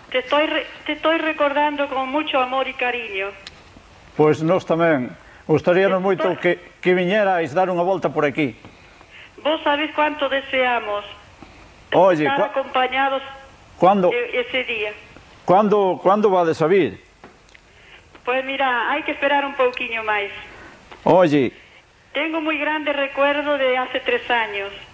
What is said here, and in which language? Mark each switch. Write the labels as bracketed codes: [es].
[es] Te estoy recordando con mucho amor y cariño. [gl] Pois nós tamén, gustaríanos moito que viñerais dar unha volta por aquí. [es] Vos sabés cuánto deseamos estar acompañados ese día. [gl] Cuándo vades a vir? [es] Pues mira, [gl] hai que esperar un pouquiño máis. Oye... [es] Tengo [gl] moi grande [es] recuerdo de hace 3 años.